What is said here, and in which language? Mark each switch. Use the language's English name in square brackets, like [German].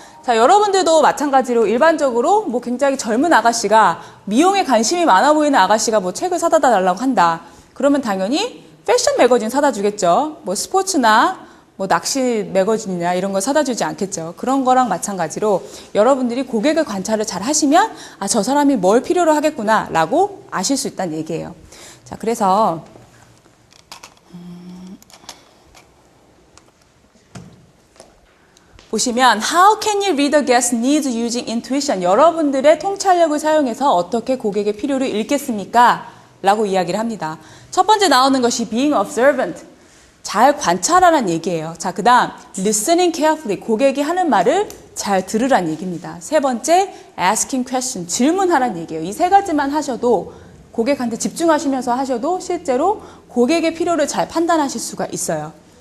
[Korean] 자, 여러분들도 마찬가지로 일반적으로 뭐 굉장히 젊은 아가씨가 미용에 관심이 많아 보이는 아가씨가 뭐 책을 사다 달라고 한다. 그러면 당연히 패션 매거진 사다 주겠죠. 뭐 스포츠나 뭐 낚시 매거진이나 이런 거 사다 주지 않겠죠. 그런 거랑 마찬가지로 여러분들이 고객의 관찰을 잘 하시면 아, 저 사람이 뭘 필요로 하겠구나 라고 아실 수 있다는 얘기예요. [English] 자, 그래서 보시면 How can you read a guest's needs using intuition? [Korean] 여러분들의 통찰력을 사용해서 어떻게 고객의 필요를 읽겠습니까? 라고 이야기를 합니다. 첫 번째 나오는 것이 being observant. 잘 관찰하라는 얘기예요. 자, 그 다음 listening carefully. 고객이 하는 말을 잘 들으라는 얘기입니다. 세 번째 asking question. 질문하라는 얘기예요. 이 세 가지만 하셔도 고객한테 집중하시면서 하셔도 실제로 고객의 필요를 잘 판단하실 수가 있어요.